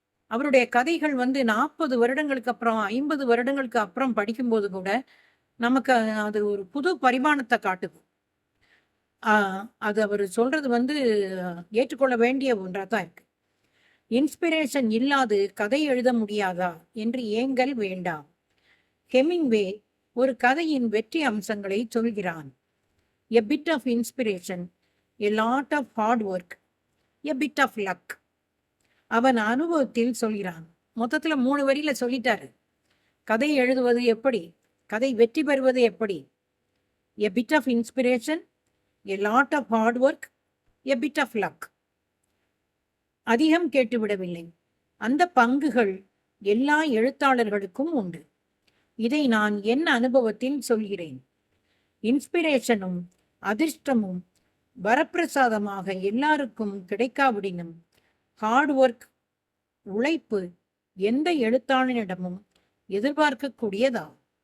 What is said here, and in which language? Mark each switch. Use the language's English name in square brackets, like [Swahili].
[Tamil] அவருடைய கதைகள் 40 வருடங்களுக்கு அப்புறம் 50 வருடங்களுக்கு அப்புறம் படிக்கும்போது கூட நமக்கு அது ஒரு புது பரிமாணத்தை காட்டுது. அது அவர் சொல்றது ஏற்றுக்கொள்ள வேண்டிய ஒன்றா தான் இருக்கு. இன்ஸ்பிரேஷன் இல்லாது கதை எழுத முடியாதா என்று ஏங்கல் வேண்டாம். ஹெமிங்வே ஒரு கதையின் வெற்றி அம்சங்களை சொல்கிறான். [English] A bit of inspiration, a lot of hard work, a bit of luck. [Tamil] அவன் அனுபவத்தில் சொல்கிறான். மொத்தத்துல 3 வரியில சொல்லிட்டாரு. கதை எழுதுவது எப்படி, கதை வெற்றி பெறுவது எப்படி. [English] A bit of inspiration, a lot of hard work, a bit of luck. [Tamil] அதிகம் கேட்டுவிடவில்லை. அந்த பங்குகள் எல்லா எழுத்தாளர்களுக்கும் உண்டு. இதை நான் என் அனுபவத்தில் சொல்கிறேன். இன்ஸ்பிரேஷனும் அதிர்ஷ்டமும் வரப்பிரசாதமாக எல்லாருக்கும் கிடைக்காவிடினும் ஹார்ட் ஒர்க், உழைப்பு எந்த எழுத்தாளனிடமும் எதிர்பார்க்கக்கூடியதாகும்.